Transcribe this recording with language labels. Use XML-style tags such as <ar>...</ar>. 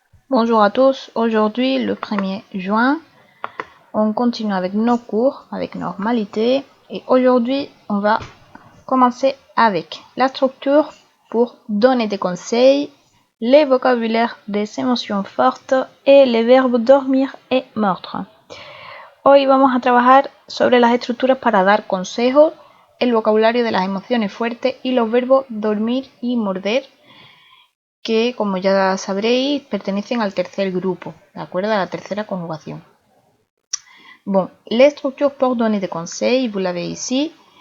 <fr>Bonjour à tous, aujourd'hui le 1er juin, on continue avec nos cours, avec normalité et aujourd'hui on va commencer avec la structure pour donner des conseils, les vocabulaires des émotions fortes et les verbos dormir et mordre.</fr> <es>Hoy vamos a trabajar sobre las estructuras para dar consejos, el vocabulario de las emociones fuertes y los verbos dormir y morder, que como ya sabréis pertenecen al tercer grupo, de acuerdo a la tercera conjugación.</es> <fr>Bon, les structures pour donner des conseils, vous l'avez ici.</fr>